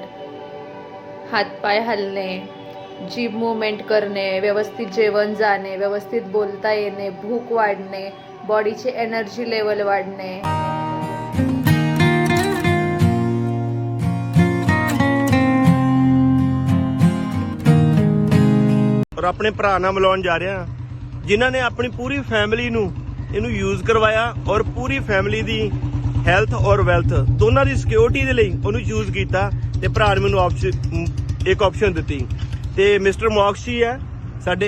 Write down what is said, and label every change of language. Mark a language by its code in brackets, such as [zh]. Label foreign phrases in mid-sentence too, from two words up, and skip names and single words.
[mr] हातपाय हलणे, जीभ मुवमेंट करणे, व्यवस्थित जेवण जाणे, व्यवस्थित बोलता येणे, भूक वाढणे, बॉडीची एनर्जी लेवल वाढणे. [pa] ਔਰ ਆਪਣੇ ਭਰਾ ਨਾਲ ਮਿਲਾਉਣ ਜਾ ਰਿਹਾ ਜਿਨ੍ਹਾਂ ਨੇ ਆਪਣੀ ਪੂਰੀ ਫੈਮਿਲੀ ਨੂੰ ਇਹਨੂੰ ਯੂਜ਼ ਕਰਵਾਇਆ ਔਰ ਪੂਰੀ ਫੈਮਿਲੀ ਦੀ ਹੈਲਥ ਔਰ ਵੈਲਥ ਦੋਨਾਂ ਦੀ ਸਿਕਿਉਰਿਟੀ ਦੇ ਲਈ ਉਹਨੂੰ ਯੂਜ਼ ਕੀਤਾ ਤੇ ਭਰਾ ਨੇ ਮੈਨੂੰ ਇੱਕ ਆਪਸ਼ਨ ਦਿੱਤੀ ਤੇ ਮਿਸਟਰ ਮੌਕਸੀ ਹੈ ਸਾਡੇ।